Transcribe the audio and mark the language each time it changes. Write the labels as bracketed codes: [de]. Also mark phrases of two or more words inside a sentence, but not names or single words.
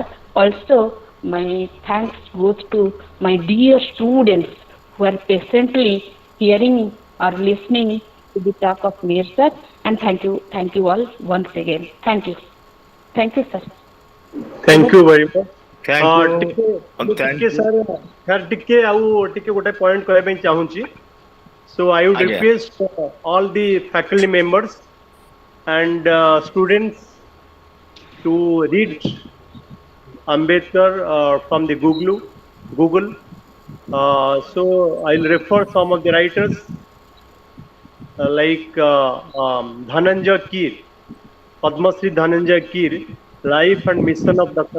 [en] Also, my thanks goes to my dear students who are patiently hearing or listening to the talk of Mir sir. And thank you all once again. Thank you, sir. Thank you very much. Thank you. [or] ଟିକେ ସାର୍ ଟିକେ ଗୋଟେ ପଏଣ୍ଟ କହିବା ପାଇଁ ଚାହୁଁଛି. [en] So I would [or] Aଜ୍ଞା. [en] request all the faculty members and students to read Ambedkar from the Google. So I'll refer some of the writers like Dhananjay Keer, Padma Shri Dhananjay Keer, Life and Mission of Dr.